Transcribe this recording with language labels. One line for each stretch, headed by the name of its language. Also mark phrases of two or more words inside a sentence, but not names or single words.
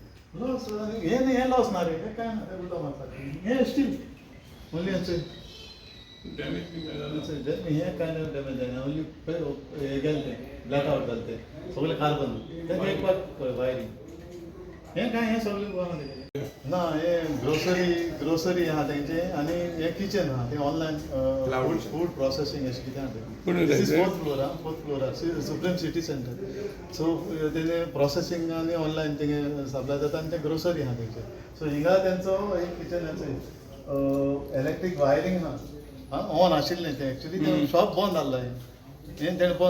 Konkani: लॉस हे नाही, हे लॉस ना रे, हे काय ना ते उलटा मारतात हे
English: steel only
Konkani: हे काय नाही डॅमेज आहे ना, ओनली हे गेलं ते ब्लॅकआउट झालं ते सगळे कार्बन त्याचं एक पाक वायरिंग हे काय हे सगळे ना हे ग्रोसरी आहा तेंचे आणि हे किचन आहा ते
English: online food processing
Konkani: अशें कितें आहा ते
English: fourth floorar
Konkani: सुप्रीम सिटी सेंटर सो तेजे प्रोसेसिंग आनी ऑनलायन तेंगे सप्लाय जाता आनी ते ग्रोसरी आहा तेंचे सो हिंगा तेंचो एक किचन हेचो
English: electric wiring
Konkani: ना ऑन आशिल्लें तें एक्चुली तें शॉप बंद जाल्लें हें तेणें बंद